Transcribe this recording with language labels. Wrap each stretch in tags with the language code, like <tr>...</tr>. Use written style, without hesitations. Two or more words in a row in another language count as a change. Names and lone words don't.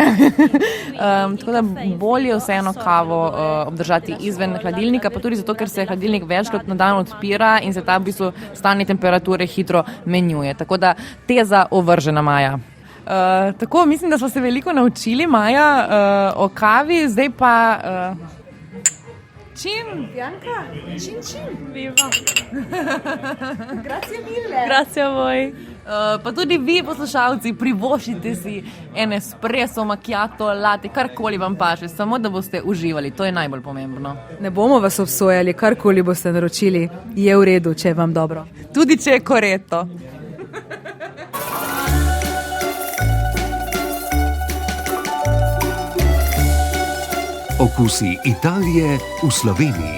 <sl>Tako da bolje vseeno kavo obdržati izven hladilnika, pa tudi zato, ker se hladilnik večkrat na dan odpira in se ta v bistvu stanje temperature hitro menjuje. Tako da teza ovržena, Maja. Tako, mislim, da smo se veliko naučili, Maja, o kavi, zdaj pa...</sl> <it>Čin? Bianca, čin. Viva. Grazie mille. Grazie a voi.</it> <sl>Pa tudi vi, poslušalci, privošite si en espresso, macchiato, latte, karkoli vam paše, samo da boste uživali, to je najbolj pomembno. Ne bomo vas obsojali, karkoli boste naročili, je v redu, če je vam dobro. Tudi če je koreto. Okusi Italije v Sloveniji.</sl>